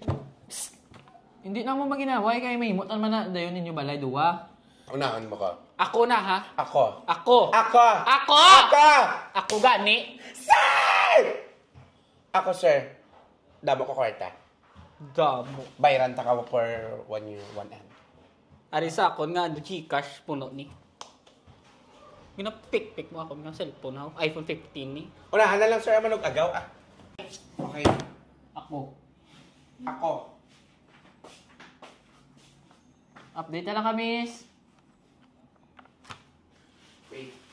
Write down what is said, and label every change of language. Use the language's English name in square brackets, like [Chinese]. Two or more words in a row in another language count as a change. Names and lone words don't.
[Hiligaynon] Hindi na mo maginaway, kaya may imot naman na dayon ninyo balay, duwa. Unahan mo ko. Ako na, ha? Ako. Ako. Ako. Ako! Ako. Ako gani. Sir! Ako, sir. Damo ko kwarta. Damo. Bayran ta ka [English] for 1 year, [Hiligaynon] 1 end. Ari sa akon nga, Gcash puno ni. [Filipino] Ginapik-pik mo ako ng cellphone, ha? [Hiligaynon] iPhone 15 ni. Unahan na lang, sir. Manog agaw, ah. Okay. Ako. Ako. Update na lang kami, miss. [English] Wait.